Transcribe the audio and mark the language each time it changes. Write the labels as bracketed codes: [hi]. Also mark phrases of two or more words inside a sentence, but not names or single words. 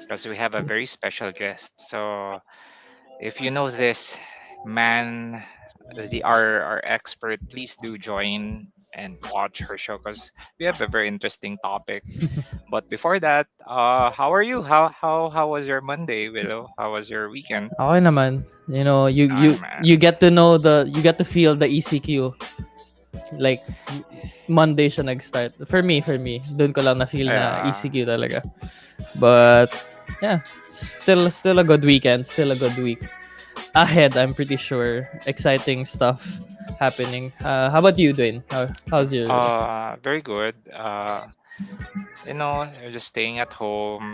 [en] because we have a very special guest. So, if you know this man, our expert, please do join and watch her show because we have a very interesting topic. But before that, how are you? How was your Monday, Willow? How was your weekend? Okay naman. You know, you you Ah, man. you get to know you get to feel the ECQ like Monday [tl] siya nag-start. [en] For me, [tl] doon ko lang na feel na [en] Yeah. [tl] ECQ talaga. [en] But yeah, still a good weekend, still a good week ahead. I'm pretty sure exciting stuff happening. How about you, Dwayne? How's your Very good. You're just staying at home.